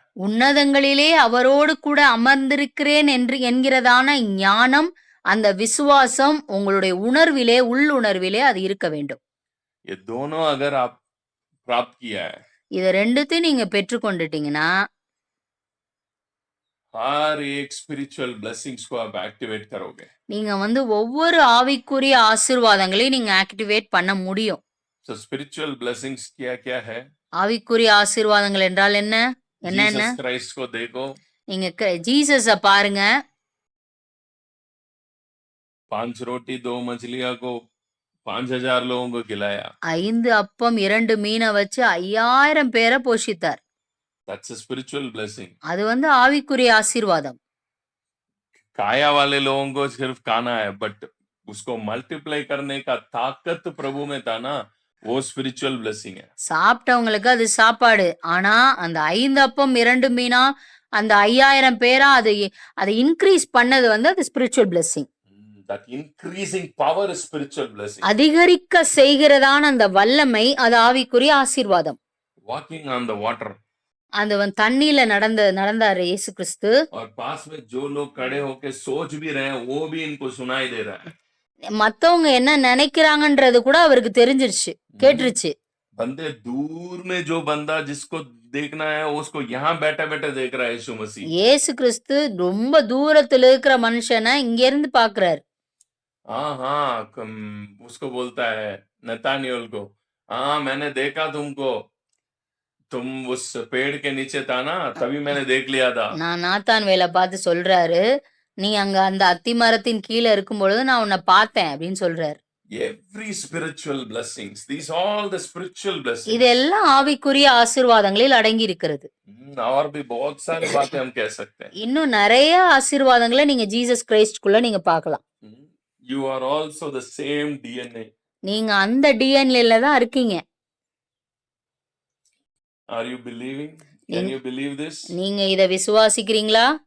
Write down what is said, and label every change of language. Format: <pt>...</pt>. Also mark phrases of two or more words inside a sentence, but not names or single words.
<ta>உன்னதங்களிலே அவரோடு கூட அமர்ந்திருக்கிறேன் என்கிறதான ஞானம், அந்த விசுவாசம் உங்களுடைய உணர்விலே, உள்ளுணர்விலே அது இருக்க வேண்டும்.</ta> <hi>ये दोनों अगर आप प्राप्त किया है,</hi> <ta>இத ரெண்டுத்தையும் நீங்க பெற்றுக்கொண்டுட்டீங்கன்னா</ta> <hi>हर एक</hi> <en>spiritual blessings</en> <hi>को आप एक्टिवेट करोगे.</hi> <ta>நீங்க வந்து ஒவ்வொரு ஆவிக்குரிய ஆசீர்வாதங்களையும் நீங்க ஆக்டிவேட் பண்ண முடியும்.</ta> <en>So spiritual blessings</en> <hi>क्या है?</hi> <ta>ஆவிக்குரிய ஆசீர்வாதங்கள் என்றால் என்ன? என்னென்ன?</ta> <hi>जीसस क्राइस्ट को देखो.</hi> <ta>நீங்க ஜீசஸ பாருங்க.</ta> <hi>5 रोटी 2 मछलियां को 5000 लोगों को खिलाया.</hi> <ta>5 அப்பம் 2 மீனை வச்சு 5000 பேரை போஷித்தார்.</ta> <en>That's a spiritual blessing.</en> <ta>அது வந்து ஆவிக்குரிய ஆசீர்வாதம்.</ta> <hi>काया वाले लोगों को सिर्फ खाना है, बट उसको मल्टीप्लाई करने का ताकत प्रभु में था ना, वो</hi> <en>spiritual blessing</en> <hi>है.</hi> <ta>சாப்பிட்டவங்களுக்கு அது சாப்பாடு. ஆனா அந்த 5 அப்பம் 2 மீனா அந்த 5000 பேரா அதை இன்க்ரீஸ் பண்ணது வந்து அது</ta> <en>spiritual blessing. That increasing power is spiritual blessing.</en> <ta>அதிகரிக்க செய்கிறதான அந்த வல்லமை அது ஆவிக்குரிய ஆசீர்வாதம்.</ta> <en>Walking on the water.</en> <ta>அந்த தண்ணியில நடந்தாரு இயேசு கிறிஸ்து.</ta> <hi>और पास में जो लोग खड़े होके सोच भी रहे हैं वो भी इनको सुनाई दे रहा है।</hi> <ta>மத்தவங்க என்ன நினைக்கிறாங்கன்றது கூட அவருக்கு தெரிஞ்சிருச்சு, हम्म, கேட்டுருச்சு.</ta> <hi>बंदे दूर में जो बंदा जिसको देखना है उसको यहाँ बैठे बैठे देख रहा है यीशु मसीह।</hi> <ta>இயேசு கிறிஸ்து ரொம்ப தூரத்துல இருக்கிற மனுஷனை இங்க இருந்து பாக்குறாரு.</ta> <hi>हाँ हाँ उसको बोलता है नतानियल को, हाँ मैंने देखा तुमको, तुम उस पेड़ के नीचे था ना तभी मैंने देख लिया था।</hi> <ta>நான் நாத்தான்வேலை பார்த்து சொல்றாரு, நீ அங்க அந்த அத்தி மரத்தின் கீழே இருக்கும் பொழுது நான் உன்னை பார்த்தேன் அப்படின்னு சொல்றாரு.</ta> <en>Every spiritual blessings, these all the spiritual blessings.</en> <ta>இதெல்லாம் ஆவிக்குரிய ஆசீர்வாதங்களில் அடங்கி இருக்கிறது.</ta> <hi>और भी बहुत सारी बातें हम कह सकते हैं।</hi> <ta>இன்னும் நிறைய ஆசீர்வாதங்களை நீங்க ஜீசஸ் கிரைஸ்ட்குள்ள நீங்க பார்க்கலாம்.</ta> <en>You are also the same DNA.</en> <ta>நீங்க அந்த டிஎன்ஏல தான் இருக்கீங்க.</ta> <en>Are you believing? Can you believe this?</en> <ta>நீங்க இத விசுவாசிக்கிறீங்களா?</ta>